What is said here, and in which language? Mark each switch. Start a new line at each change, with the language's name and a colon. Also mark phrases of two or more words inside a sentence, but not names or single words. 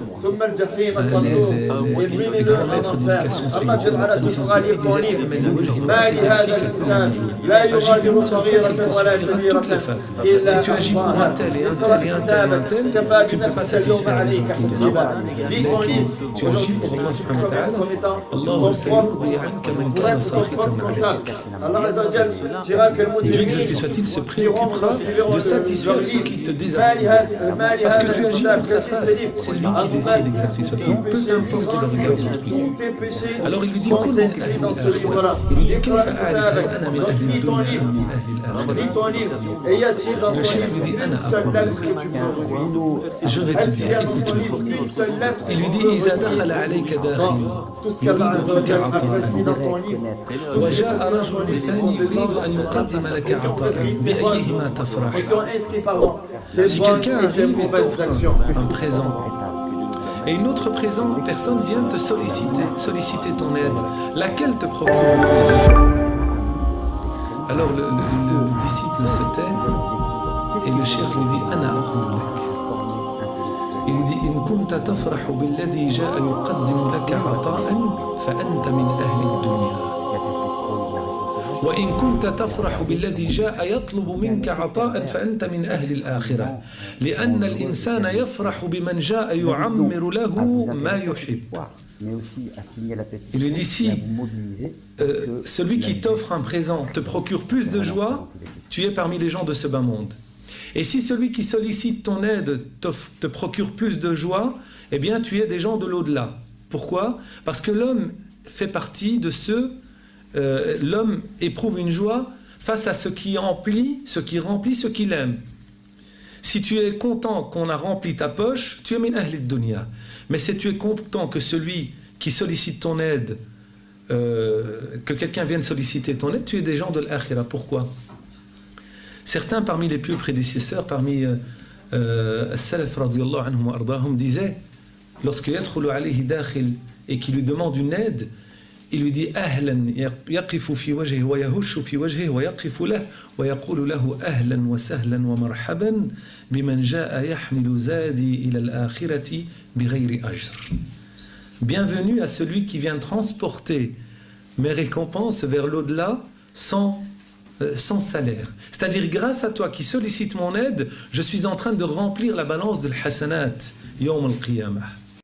French: Les grands maîtres d'éducation spirituelle, de tradition soufie disaient toutes les phases. Si tu agis pour un tel et un tel et un tel et un tel, tu ne peux pas satisfaire les gens qui viennent. Mais tu agis pour Allah
Arabic: سبحانه وتعالى, الله سيرضي عنك من كان ساخطا عليك.
French: Dieu exalté soit-il se préoccupera de satisfaire ceux qui te désapprouvent. Parce que tu agis pour sa face, c'est lui qui décide exalté soit-il, peu importe le regard d'autrui. Alors il lui dit, il lui dit, le chef lui dit, je vais te dire, écoute-moi. Il lui dit,
Arabic: إذا دخل عليك داخل يريد منك عطاء وجاء رجل ثاني يريد أن يقدم لك عطاء بأيهما تفرح.
French: Si quelqu'un arrive et t'offre un présent, et une autre personne vient te solliciter ton aide, laquelle te procure le plaisir? Alors le disciple se tait, et le cheikh lui dit
Arabic: أنا أقول لك.
French: Il lui dit
Arabic: إن كنت تفرح بالذي جاء يقدم لك عطاء فأنت من أهل الدنيا. وإن كنت تفرح بالذي جاء يطلب منك عطاء فأنت من أهل الآخرة لأن الإنسان يفرح بمن جاء يعمر له ما يحب.
French: Il lui dit si celui qui t'offre un présent te procure plus de joie, tu es parmi les gens de ce bas monde. Et si celui qui sollicite ton aide te procure plus de joie, eh bien tu es des gens de l'au-delà. Pourquoi? Parce que l'homme fait partie de ceux l'homme éprouve une joie face à ce qui remplit ce qu'il aime. Si tu es content qu'on a rempli ta poche, tu es
Arabic: من أهل دنيا.
French: Mais si tu es content que celui qui sollicite ton aide, que quelqu'un vienne solliciter ton aide, tu es des gens de l'akhira. Pourquoi? Certains parmi les plus prédécesseurs, parmi
Arabic: السلف رضي الله عنهم وأرضاهم,
French: disaient, lorsque
Arabic: يدخل عليه داخل
French: et qui lui demande une aide, il lui dit
Arabic: أهلا يقف في وجهه ويهش في وجهه ويقف له ويقول له أهلا وسهلا ومرحبا بمن جاء يحمل زادي إلى الآخرة بغير أجر.
French: Bienvenue à celui qui vient transporter mes récompenses vers l'au-delà sans salaire. C'est-à-dire grâce à toi qui sollicite mon aide, je suis en train de remplir la balance de
Arabic: الحسنات يوم القيامة.